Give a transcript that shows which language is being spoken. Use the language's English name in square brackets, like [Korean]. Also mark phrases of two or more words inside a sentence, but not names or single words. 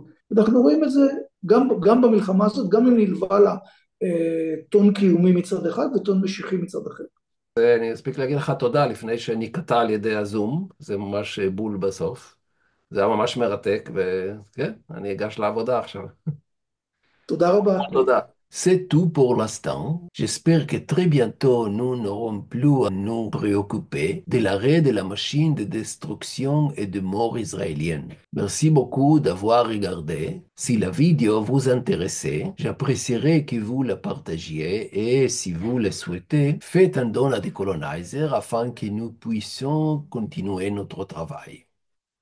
[Hebrew] אנחנו רואים את זה גם במלחמה הזאת, גם אם נלווה לה טון קיומי מצד אחד וטון משיחי מצד אחר. אני אספיק להגיד לך תודה לפני שנקטע על ידי הזום, זה ממש בול בסוף. זה היה ממש מרתק, וכן, אני אגש לעבודה עכשיו. תודה רבה. תודה. [French] C'est tout pour l'instant. J'espère que très bientôt nous n'aurons plus à nous préoccuper de l'arrêt de la machine de destruction et de mort israélienne. Merci beaucoup d'avoir regardé. Si la vidéo vous intéressait, j'apprécierais que vous la partagiez et si vous le souhaitez, faites un don à Decolonizer afin que nous puissions continuer notre travail.